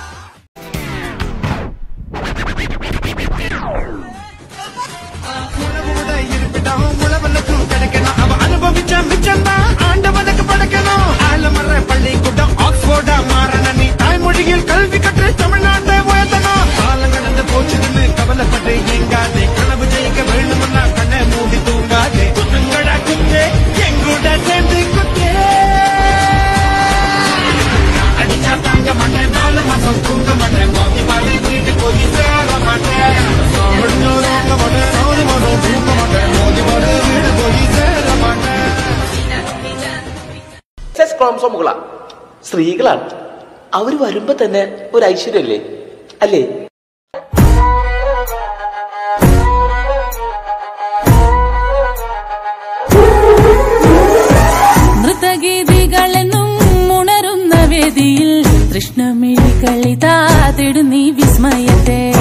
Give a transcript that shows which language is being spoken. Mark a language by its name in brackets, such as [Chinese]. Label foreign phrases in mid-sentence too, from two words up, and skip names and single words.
[Tamil] உழவனுக்கும் கிடைக்கணும் அவன் அனுபவிச்ச மிச்சம்னா ஆண்டவனுக்கு படைக்கணும் ஆலமர பள்ளிக்கூடம் ஆக்ஸ்போர்டா மாறன நீ தாய்மொழியில் கல்வி கற்று தமிழ்நாட்டை உயர்த்தணும் காலம் கடந்து போச்சுன்னு கவலைப்பட்டு எங்காதே கனவு ஜெயிக்க வேணும்னா கண்ணை மூடி தூங்காதே குத்துங்கடா குத்தே எங்கூட சேர்ந்து குத்தே அடிச்சா தாங்க மாட்டேன் 4 மாசம் தூங்க மாட்டேன் மோதி பாடி வீட்டு போய் சேர மாட்டேன் [Malayalam] ക്രോമസോമുകളാ സ്ത്രീകളാണ്. അവര് വരുമ്പോ തന്നെ ഒരു ഐശ്വര്യല്ലേ അല്ലേ? നൃത്തഗീതികളെന്നും ഉണരുന്ന വേദിയിൽ കൃഷ്ണമിഴി കളിതാതിടും നീ വിസ്മയത്തെ